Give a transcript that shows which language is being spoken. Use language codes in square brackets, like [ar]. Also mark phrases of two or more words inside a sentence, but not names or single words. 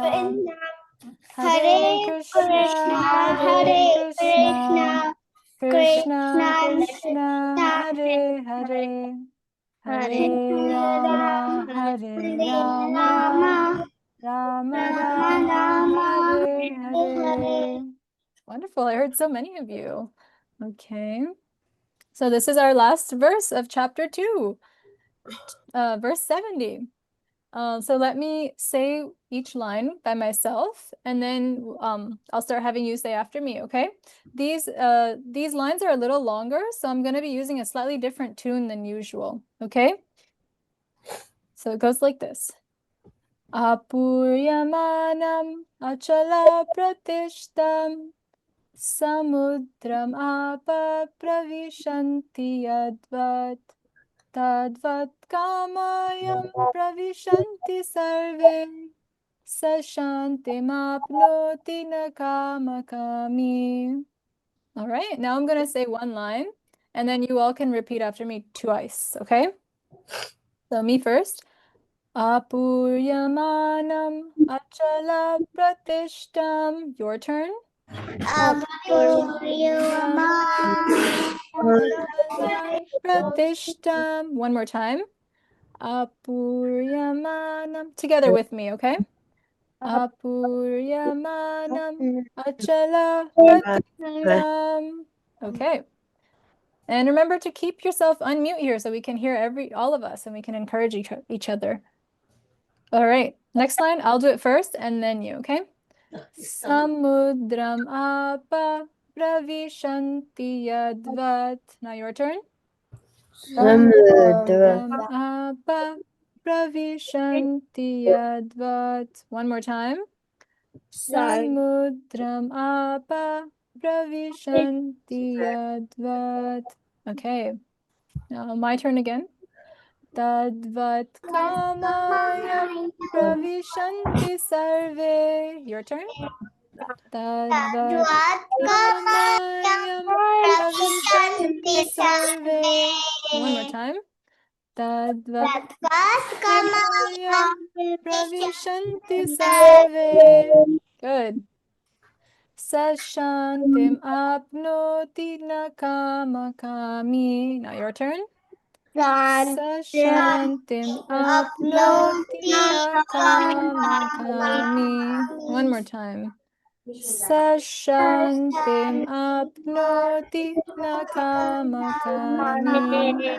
[sa] Hare Krishna, Hare Krishna, Krishna Krishna, Hare Hare, Hare Rama, Hare Rama, Rama Rama, Hare Hare. [en] Wonderful. I heard so many of you. Okay. So this is our last verse of chapter 2, verse 70. So let me say each line by myself, and then I'll start having you say after me, okay? These lines are a little longer, so I'm going to be using a slightly different tune than usual, okay? So it goes like this. [sa] Apuryamanam achala pratishtam samudram apa pravishanti yadvat Tadvat kamayam pravishanti sarve sashanti mapnoti nakamakami. [en] All right, now I'm going to say one line, and then you all can repeat after me twice, okay? So me first. [sa] Apuryamanam achala pratishtam. [en] Your turn. Pratishtam. One more time. Apuryamanam. Together with me, okay? [sa] Apuryamanam achala pratishtam. [en] Okay. And remember to keep yourself unmute here so we can hear all of us and we can encourage each other. All right. Next line, I'll do it first and then you, okay? [sa] Samudram apa pravishanti yadvat. [en] Now your turn. [sa] Samudram apa pravishanti yadvat. [en] One more time. [sa] Samudram apa pravishanti yadvat. [en] Okay. Now my turn again. [sa] Tadvat kamayam pravishanti sarve. [en] Your turn. [sa] Tadvat kamayam pravishanti sarve. [en] One more time. [sa] Tadvat kamayam pravishanti sarve. Good. Sashantim apnoti nakamakami. [en] Now your turn. [sa] Sashantim apnoti nakamakami. [en] One more time. [sa] Sashantim apnoti nakamakami.